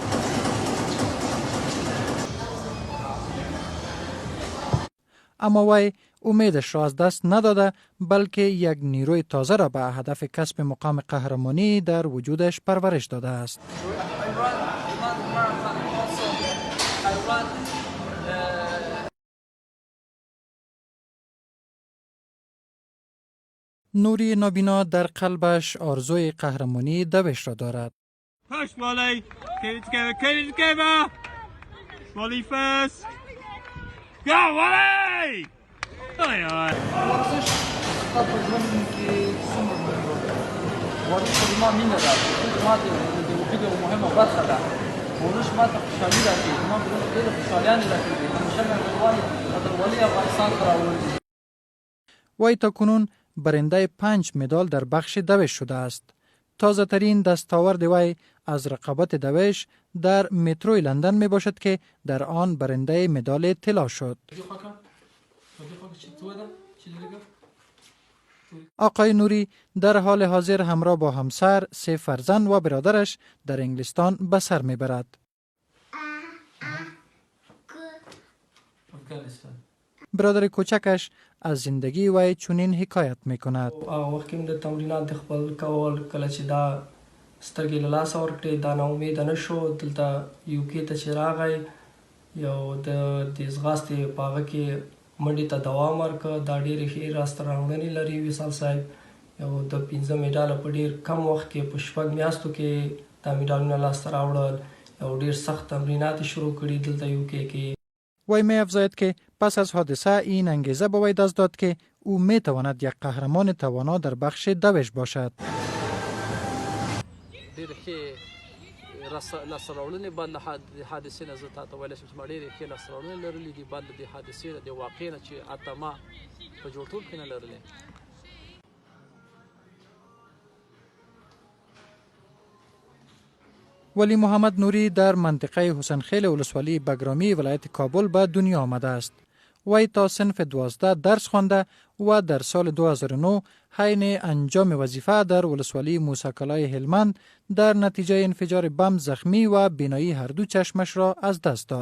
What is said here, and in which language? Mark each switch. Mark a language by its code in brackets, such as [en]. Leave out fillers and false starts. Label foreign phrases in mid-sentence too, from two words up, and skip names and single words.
[fa] اما وی امیدش را از دست نداده، بلکه یک نیروی تازه را به هدف کسب مقام قهرمانی در وجودش پرورش داده است. نوری نابینا در قلبش آرزوی قهرمانی دوش را دارد. [en] Push Wali, keep it together. Wali first. Go Wali! [ps] ورزش تا په ژوند کې څومره مهم رول لري؟ ورزش په ما مینه ده، ما د وجود یوه مهمه برخه ده. ورزش ما ته خوشحالي راکوي، ما په ژوند کې ډېرې خوشحالیانې راکوي. همیشه مې غواړي ولي افغانستان ته راوړي. [fa] وی تاکنون برنده 5 مدال در بخش دوش شده است. تازه ترین دستاورد وی از رقابت دوش در متروی لندن می باشد که در آن برنده مدال طلا شد. آقای نوری در حال حاضر همراه با همسر، 3 فرزند و برادرش در انگلستان به سر می برد. برادر کوچکش از زندگی وی چنین حکایت می کند. [ps] وخت کې د تمرینات خپل کول، کله چې دا سترګې له لاسه ورکړې، دا نا امیده نه شو. دلته UK ته چې راغی، یو د ځغاستې په هغه کې منډې ته دوام ورکړه. دا ډېرې ښې راسته راوړنې لري وصال صاحب. یو د 15 مډاله په ډېر کم وخت کې په 6 میاشتو کې دا مډالونه لاسته راوړل. یو ډېر سخت تمرینات شروع کړي دلته UK کې. [fa] وی می افزاید که پس از حادثه این انگیزه به وی دست داد که او می تواند یک قهرمان توانا در بخش دوش باشد. [ps] ډېر ښې لاسته راوړنې بعد له حادثې نه زه تاته ویلی شم چې ما ډېرې ښې لاسته راوړنې لرلې دي بعد له دې حادثې نه، دې واقعې نه چې حتی ما په جوړ ټول کې نه لرلې. [fa] ولی محمد نوری در منطقه حسین خیل ولسوالی بگرامی ولایت کابل به دنیا آمده است. وی تا صنف 12 درس خوانده و در سال 2009 حین انجام وظیفه در ولسوالی موسی هلمند در نتیجه انفجار بم زخمی و بینایی هر دو چشمش را از دست داد.